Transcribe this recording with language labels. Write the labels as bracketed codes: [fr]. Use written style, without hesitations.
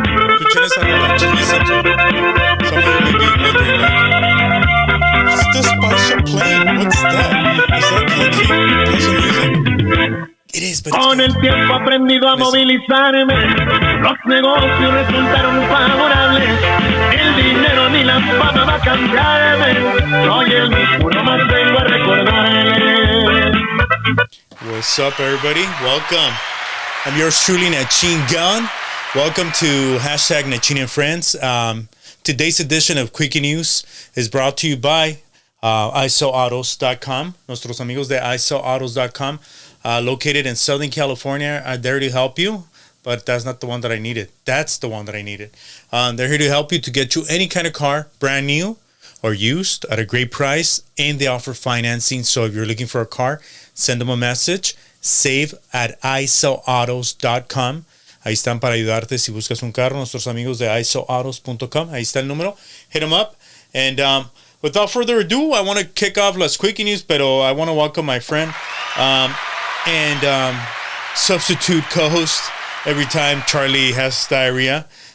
[es] Escuchen esa rola. [en] Just listen to it. Some of you may be wondering, like, what's this Spice playing? What's that? Is that the cute puzzle music? It is, but it's [es] Con el tiempo he aprendido a movilizarme, los negocios resultaron favorables, el dinero ni la fama va a cambiarme, soy el mismo, nomás vengo a recordarle. [en] What's up, everybody? Welcome. I'm yours truly, Nachin Gun. Welcome to hashtag Nachin and Friends. Today's edition of Quickie News is brought to you by isoautos.com. [es] Nuestros amigos de isoautos.com. [en] Located in Southern California, are there to help you, but that's not the one that I needed. That's the one that I needed. They're here to help you to get you any kind of car, brand new or used, at a great price, and they offer financing. So if you're looking for a car, send them a message. Save at isoautos.com. [es] Ahí están para ayudarte si buscas un carro. Nuestros amigos de isoautos.com. Ahí está el número. [en] Hit them up. And without further ado, I want to kick off Las Quickie News, pero I want to welcome my friend and substitute co-host every time Charlie has diarrhea.